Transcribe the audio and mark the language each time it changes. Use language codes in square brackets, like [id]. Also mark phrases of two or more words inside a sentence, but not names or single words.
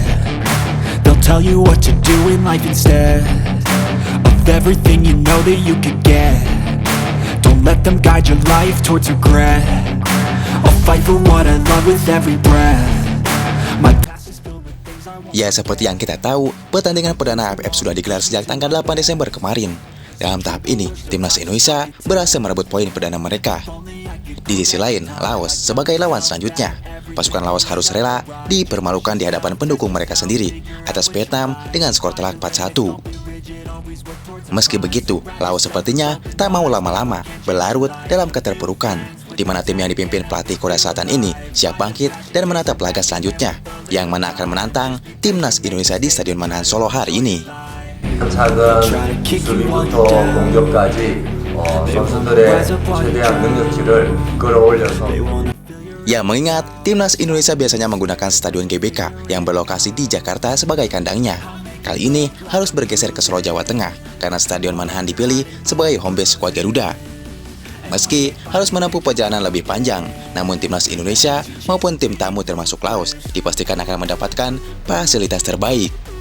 [en] They'll tell you what to do in life instead of everything you know that you could get. Don't let them guide your life towards regret. I'll fight for what I love with every breath. My past is filled with things I want. [id] Ya, seperti yang kita tahu, pertandingan perdana AFF sudah digelar sejak tanggal 8 Desember kemarin. Dalam tahap ini, timnas Indonesia berhasil merebut poin perdana mereka. Di sisi lain, Laos sebagai lawan selanjutnya. Pasukan Laos harus rela dipermalukan di hadapan pendukung mereka sendiri atas Vietnam dengan skor telak 4-1. Meski begitu, Laos sepertinya tak mau lama-lama berlarut dalam keterpurukan, di mana tim yang dipimpin pelatih Korea Selatan ini siap bangkit dan menatap laga selanjutnya, yang mana akan menantang timnas Indonesia di Stadion Manahan Solo hari ini. [ko] 작은 수비부터 공격까지 선수들의 최대한 능력치를 끌어올려서 [id] Ya, mengingat timnas Indonesia biasanya menggunakan Stadion GBK yang berlokasi di Jakarta sebagai kandangnya. Kali ini harus bergeser ke Solo, Jawa Tengah karena Stadion Manahan dipilih sebagai [en] home base [id] skuad Garuda. Meski harus menempuh perjalanan lebih panjang, namun timnas Indonesia maupun tim tamu termasuk Laos dipastikan akan mendapatkan fasilitas terbaik.